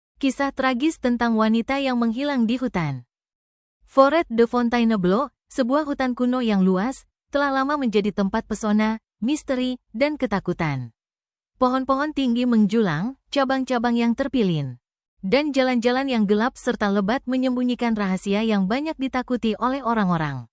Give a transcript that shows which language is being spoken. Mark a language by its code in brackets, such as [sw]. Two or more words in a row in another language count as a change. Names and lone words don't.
[id] Kisah tragis tentang wanita yang menghilang di hutan. Forêt de Fontainebleau, sebuah hutan kuno yang luas, telah lama menjadi tempat pesona, misteri, dan ketakutan. Pohon-pohon tinggi menjulang, cabang-cabang yang terpilin, dan jalan-jalan yang gelap serta lebat menyembunyikan rahasia yang banyak ditakuti oleh orang-orang.